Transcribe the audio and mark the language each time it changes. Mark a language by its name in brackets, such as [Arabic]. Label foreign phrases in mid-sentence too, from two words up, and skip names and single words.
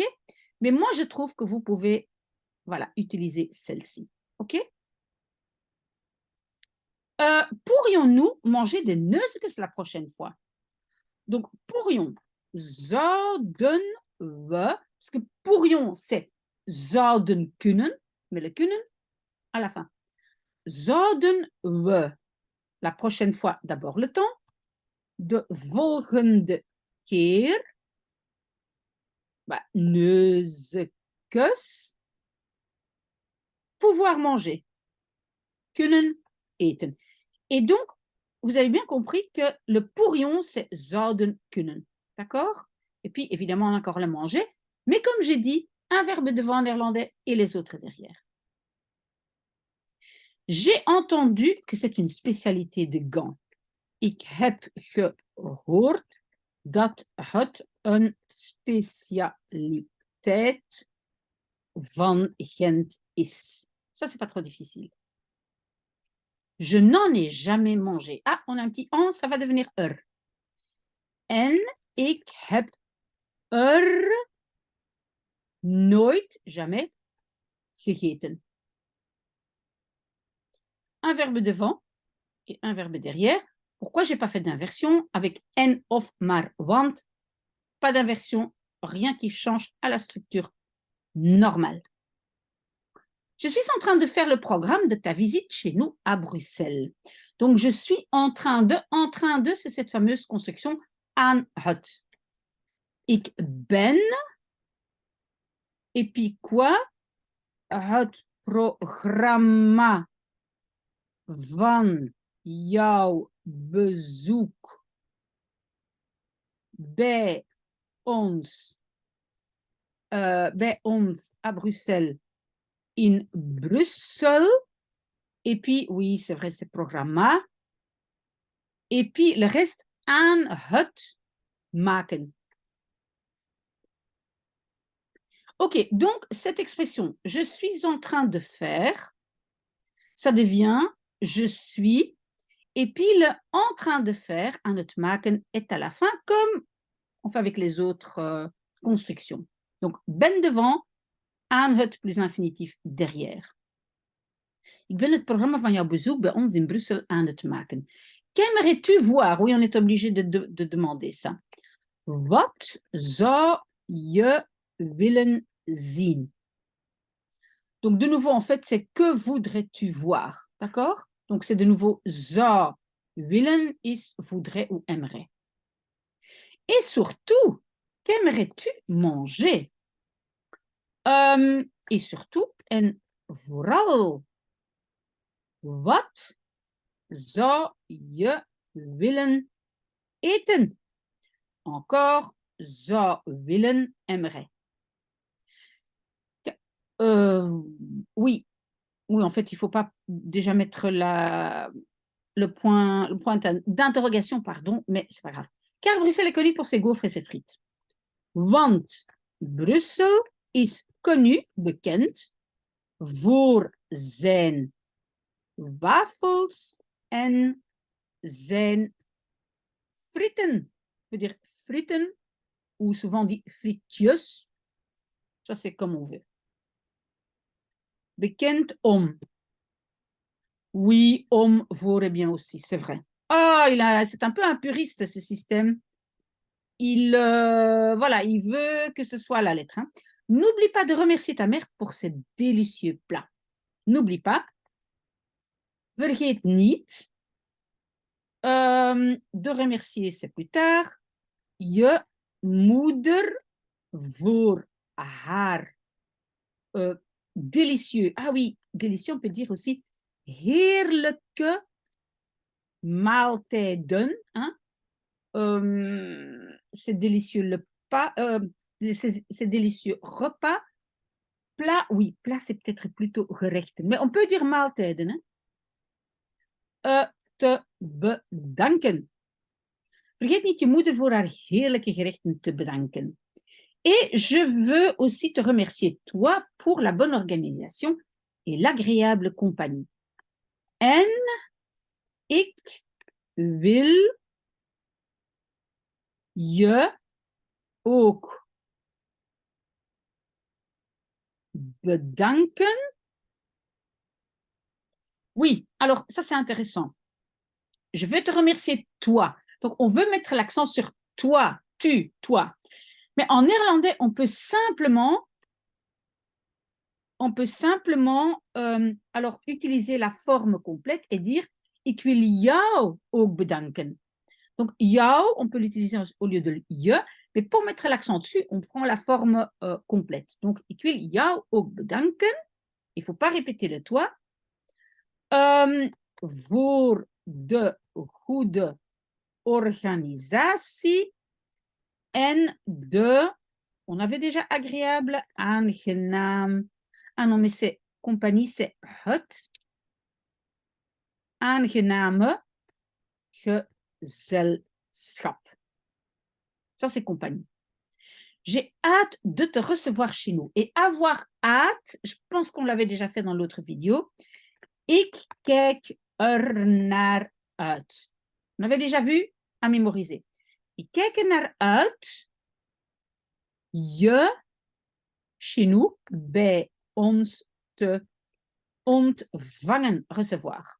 [French] Mais moi, je trouve que vous pouvez utiliser celle-ci. Ok? Pourrions-nous manger des neusjes la prochaine fois? Donc, pourrions. [Dutch] Zouden we, [French] parce que pourrions, c'est [Dutch] zouden kunnen, [French] mais le kunnen à la fin. [Dutch] Zouden we, [French] la prochaine fois, d'abord le temps. [Dutch] De volgende keer, neusjes, [French] pouvoir manger. [Dutch] Kunnen eten. [French] Et donc, vous avez bien compris que le pourrions, c'est [Dutch] zouden kunnen. [French] D'accord? Et puis, évidemment, on a encore le manger. Mais comme j'ai dit, un verbe devant en néerlandais et les autres derrière. J'ai entendu que c'est une spécialité de Gand. [Dutch] Ik heb gehoord dat het een spécialiteit van Gent is. [French] Ça, c'est pas trop difficile. Je n'en ai jamais mangé. Ah, on a un petit en, ça va devenir [Dutch] En ik heb nooit, jamais, gegeten. [French] Un verbe devant et un verbe derrière. Pourquoi je n'ai pas fait d'inversion avec en, of, maar, want? Pas d'inversion, rien qui change à la structure normale. Je suis en train de faire le programme de ta visite chez nous à Bruxelles. Donc, je suis en train de, c'est cette fameuse construction [Dutch] aan het. Ik ben, [French] et puis quoi? [Dutch] Het programma van jouw bezoek bij ons [French] à Bruxelles [Dutch] in Bruxelles. [French] Et puis, oui, c'est vrai, c'est programma. Et puis, le reste, [Dutch] aan het maken. [French] Ok, donc, cette expression, je suis en train de faire, ça devient je suis, et puis le en train de faire, [Dutch] aan het maken, [French] est à la fin, comme on fait avec les autres constructions. Donc, ben devant, [Dutch] aan het [French] plus infinitif derrière. [Dutch] Ik ben het programma van jouw bezoek bij ons in Bruxelles aan het maken. [French] Qu'aimerais-tu voir? Oui, on est obligé de demander ça. [Dutch] Wat zou je willen zien? [French] Donc, de nouveau, en fait, c'est que voudrais-tu voir? D'accord? Donc, c'est de nouveau [Dutch] zou willen [French] is voudrait ou aimerait. Et surtout, qu'aimerais-tu manger? Et surtout, [Dutch] en vooral, wat zou je willen eten? Encore, zou willen, [French] aimerait. Oui, en fait, il ne faut pas déjà mettre le point d'interrogation, pardon, mais c'est pas grave. Car Bruxelles est connu pour ses gaufres et ses frites. [Dutch] Want Brussel is connu, bekend, voor zijn wafels en zijn frieten. [French] Je veut dire frieten, ou souvent dit frietjes. Ça, c'est comme on veut. [Dutch] Bekend om. [French] Oui, [Dutch] om voor [French] est bien aussi, c'est vrai. Ah, c'est un peu un puriste, ce système. Voilà, il veut que ce soit la lettre. Hein. N'oublie pas de remercier ta mère pour ces délicieux plats. N'oublie pas. [Dutch] Vergeet niet. [French] De remercier, c'est plus tard. [Dutch] Je moeder voor haar délicieux. [French] Ah oui, délicieux, on peut dire aussi [Dutch] heerlijke maaltijden. [French] Hein? C'est délicieux le pas, c'est délicieux repas. Plat, oui, plat c'est peut-être plutôt gerechten, mais on peut dire maaltijden. [Dutch] Hein? Te bedanken. Vergeet niet je moeder voor haar heerlijke gerechten te bedanken. [French] Et je veux aussi te remercier, toi, pour la bonne organisation et l'agréable compagnie. [Dutch] En ik wil je ook bedanken. [French] Oui, alors ça c'est intéressant. Je veux te remercier, toi. Donc on veut mettre l'accent sur toi, tu, toi. Mais en néerlandais, on peut simplement alors utiliser la forme complète et dire [Dutch] ik wil jou ook bedanken. [French] Donc jou, on peut l'utiliser au lieu de je, mais pour mettre l'accent dessus, on prend la forme complète. Donc [Dutch] ik wil jou ook bedanken. [French] Il ne faut pas répéter le toi. [Dutch] Voor de goede organisatie en de, [French] on avait déjà agréable, aangenaam. Ah non, mais c'est compagnie, c'est [Dutch] het aangename gezelschap. [French] Ça, c'est compagnie. J'ai hâte de te recevoir chez nous. Et avoir hâte, je pense qu'on l'avait déjà fait dans l'autre vidéo. [Dutch] Ik kijk naar uit. [French] On avait déjà vu à mémoriser. [Dutch] Ik kijk naar uit je [French] chez nous, [Dutch] bij ons te ontvangen, [French] recevoir.